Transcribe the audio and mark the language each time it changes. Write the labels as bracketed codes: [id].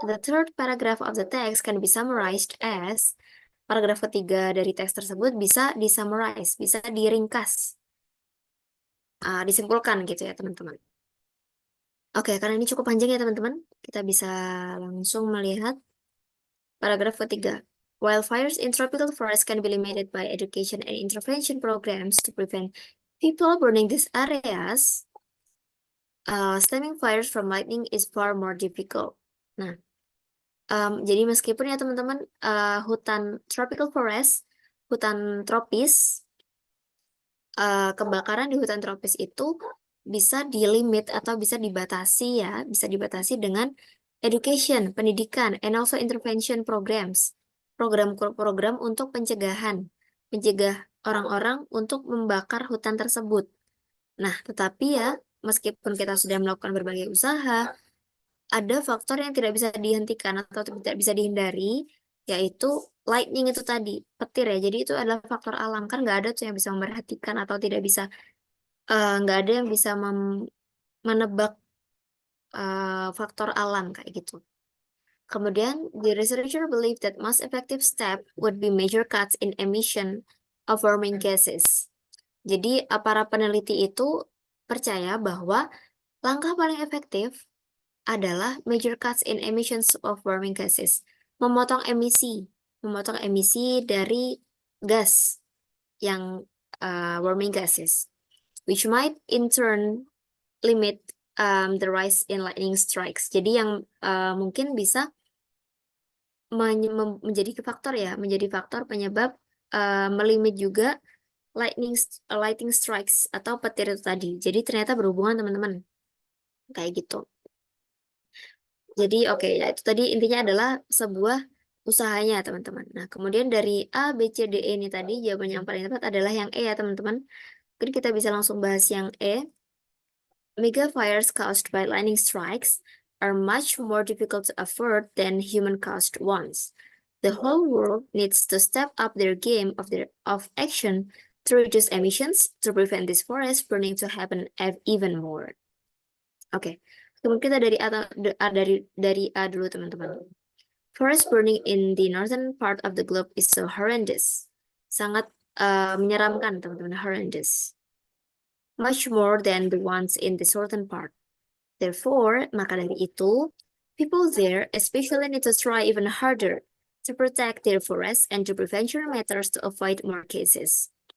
[en] The third paragraph of the text can be summarized as [id] paragraf ketiga dari teks tersebut bisa disummarize, bisa diringkas, disimpulkan gitu ya teman-teman. Oke, karena ini cukup panjang ya teman-teman, kita bisa langsung melihat paragraf ketiga. [en] Wildfires in tropical forests can be limited by education and intervention programs to prevent people burning these areas. Stemming fires from lightning is far more difficult. [id] Nah, jadi meskipun ya teman-teman hutan tropical forest, hutan tropis, kebakaran di hutan tropis itu bisa dilimit atau bisa dibatasi ya, bisa dibatasi dengan education, pendidikan, [en] and also intervention programs, [id] program-program untuk pencegahan, mencegah orang-orang untuk membakar hutan tersebut. Nah, tetapi ya, meskipun kita sudah melakukan berbagai usaha, ada faktor yang tidak bisa dihentikan atau tidak bisa dihindari, yaitu lightning itu tadi, petir ya. Jadi itu adalah faktor alam, kan nggak ada tuh yang bisa memperhatikan atau tidak bisa, nggak ada yang bisa menebak faktor alam kayak gitu. [en] Kemudian, the researcher believe that most effective step would be major cuts in emission of warming gases. [id] Jadi, para peneliti itu percaya bahwa langkah paling efektif adalah [en] major cuts in emissions of warming gases. [id] Memotong emisi dari gas yang [en] warming gases, which might in turn limit the rise in lightning strikes. [id] Jadi yang mungkin bisa menjadi faktor penyebab melimit juga lightning strikes atau petir itu tadi. Jadi ternyata berhubungan teman-teman, kayak gitu. Jadi oke, ya itu tadi intinya adalah sebuah usahanya teman-teman. Nah kemudian dari A, B, C, D, E ini tadi jawaban yang paling tepat adalah yang E ya teman-teman. Mungkin kita bisa langsung bahas yang E. [en] Mega fires caused by lightning strikes are much more difficult to avert than human-caused ones. The whole world needs to step up their game of action to reduce emissions to prevent this forest burning to happen even more. [id] Oke, kemudian kita dari A dulu teman-teman. [en] Forest burning in the northern part of the globe is so horrendous. [id] Sangat menyeramkan teman-teman, [en] horrendous. Much more than the ones in the southern part. Therefore, [id] maka dari itu, [en] people there especially need to try even harder to protect their forests and to prevention matters to avoid more cases.